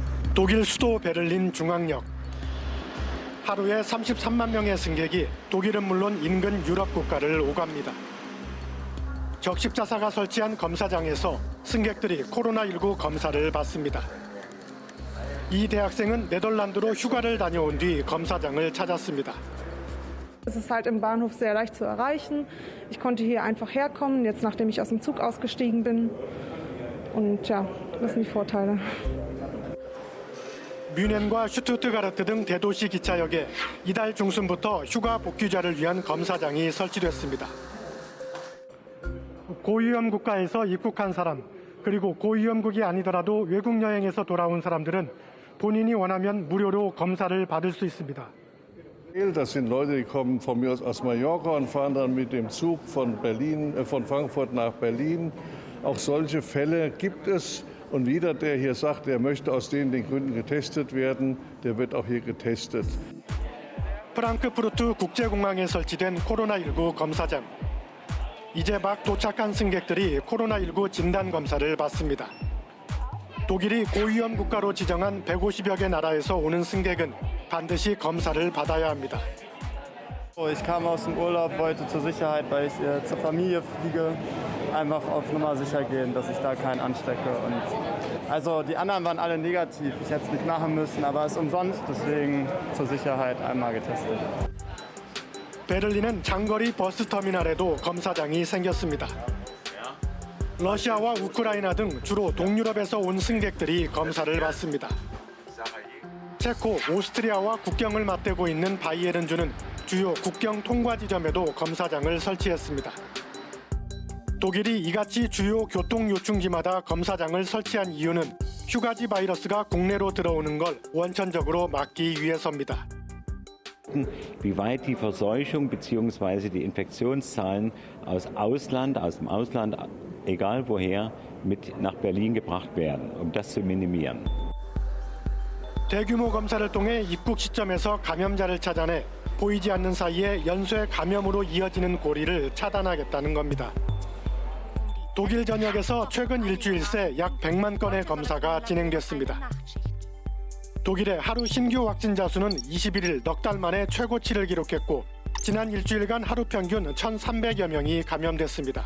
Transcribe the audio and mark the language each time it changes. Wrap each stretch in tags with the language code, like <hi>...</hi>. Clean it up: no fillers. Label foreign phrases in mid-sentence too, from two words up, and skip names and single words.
<ko>독일 수도 베를린 중앙역. 하루에 33만 명의 승객이 독일은 물론 인근 유럽 국가를 오갑니다. 적십자사가 설치한 검사장에서 승객들이 코로나19 검사를 받습니다. 이 대학생은 네덜란드로 휴가를 다녀온 뒤 검사장을 찾았습니다.</ko> <de>Es ist halt im Bahnhof sehr leicht zu erreichen. Ich konnte hier einfach herkommen, jetzt nachdem ich aus dem Zug ausgestiegen bin. Und ja, das sind die Vorteile.</de> <ko>뮌헨과 슈투트가르트 등 대도시 기차역에 이달 중순부터 휴가 복귀자를 위한 검사장이 설치됐습니다. 고위험 국가에서 입국한 사람, 그리고 고위험국이 아니더라도 외국 여행에서 돌아온 사람들은 본인이 원하면 무료로 검사를 받을 수 있습니다.</ko> <de>Das sind Leute, die kommen von mir aus Mallorca und fahren dann mit dem Zug von Frankfurt nach Berlin. Auch solche Fälle gibt es. Und jeder, der hier sagt, er möchte aus den Gründen getestet werden, der wird auch hier getestet.</de> <ko>프랑크푸르트 국제공항에 설치된 코로나19 검사장. 이제 막 도착한 승객들이 코로나19 진단검사를 받습니다. 독일이 고위험 국가로 지정한 150여 개 나라에서 오는 승객은 반드시 검사를 받아야 합니다.</ko> <de>Ich kam aus dem Urlaub, wollte zur Sicherheit, weil ich zur Familie fliege, einfach auf Nummer sicher gehen, dass ich da keinen anstecke. Und also die anderen waren alle negativ. Ich hätte es nicht machen müssen, aber es ist umsonst, deswegen zur Sicherheit einmal getestet.</de> <ko>베를린은 장거리 버스터미널에도 검사장이 생겼습니다. 러시아와 우크라이나 등 주로 동유럽에서 온 승객들이 검사를 받습니다. 체코, 오스트리아와 국경을 맞대고 있는 바이에른주는 주요 국경 통과 지점에도 검사장을 설치했습니다. 독일이 이같이 주요 교통 요충지마다 검사장을 설치한 이유는 휴가지 바이러스가 국내로 들어오는 걸 원천적으로 막기 위해서입니다.</ko> <de>Wie weit die Verseuchung bzw. die Infektionszahlen aus dem Ausland, egal woher, mit nach Berlin gebracht werden, das zu minimieren.</de> <ko>대규모 검사를 통해 입국 시점에서 감염자를 찾아내 보이지 않는 사이에 연쇄 감염으로 이어지는 고리를 차단하겠다는 겁니다. 독일 전역에서 최근 일주일 새 약 100만 건의 검사가 진행됐습니다. 독일의 하루 신규 확진자 수는 21일 넉 달 만에 최고치를 기록했고 지난 일주일간 하루 평균 1,300여 명이 감염됐습니다.</ko>